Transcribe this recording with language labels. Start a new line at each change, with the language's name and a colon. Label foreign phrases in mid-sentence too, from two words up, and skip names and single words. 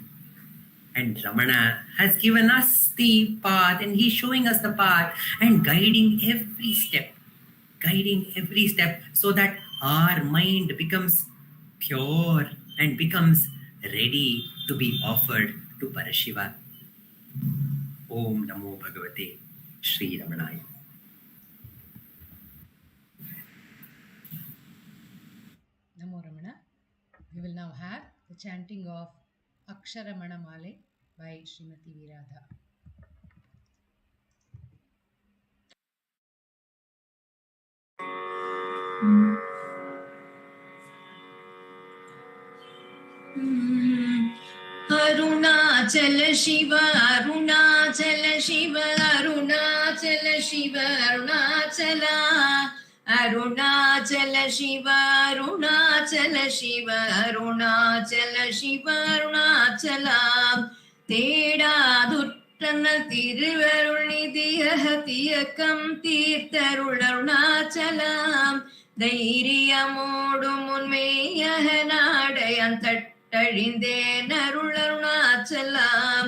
English: And Ramana has given us the path and he's showing us the path and guiding every step so that our mind becomes pure and becomes ready to be offered to Parashiva.
Sanskrit: ॐ नमो भगवते श्री रमणाय. नमो रमण.
English: We will now have the chanting of Aksharamanamalai by Srimati Radha. Arunachala Shiva, Arunachala Shiva, Arunachala Shiva, Arunachala. Arunachala Shiva, Arunachala Shiva, Arunachala Shiva, Arunachala.
Tamil: Teda தன்னல் திருவருள் நிதியக தியக்கம் தீர்த்தருள் அருணாச்சலாம் தைரியமோடும் உண்மையக நாடையான் தட்டழிந்தேன் அருள் அருணாச்சலாம்